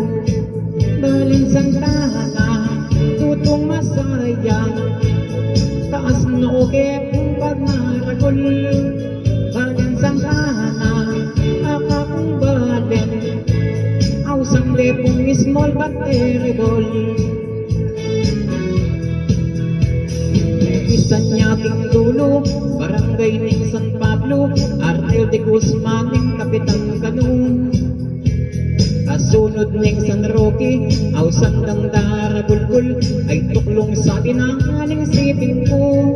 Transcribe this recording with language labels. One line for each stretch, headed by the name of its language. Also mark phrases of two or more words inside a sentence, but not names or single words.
Pampanga: Balinsang tahana, tutong masayang, taas nooke kung pagmaragol. Balinsang tahana, akakong balen, awsang lepong
English: small but terrible.
Pampanga: Isan niya king dulo, barangay ning San Pablo, Arnel de Guzman ning Kapitang Kanong. Kasunod ning San Roque, awsan ng Darabulbul, ay tuklong sa tinangaling sipin ko.